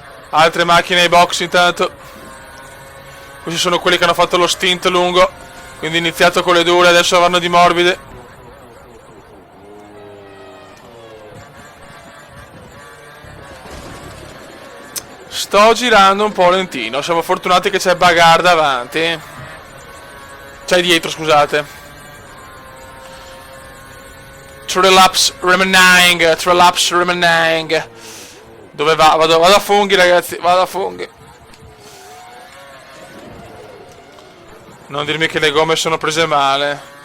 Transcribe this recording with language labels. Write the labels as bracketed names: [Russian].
[Italian] Altre macchine ai box intanto. Questi sono quelli che hanno fatto lo stint lungo, quindi iniziato con le dure, adesso vanno di morbide. Sto girando un po' lentino, siamo fortunati che c'è Bagar davanti. C'è dietro, scusate. [English] 3 laps remaining, 3 laps remaining. [Italian] Dove va? Vado a funghi, ragazzi, vado a funghi. Non dirmi che le gomme sono prese male.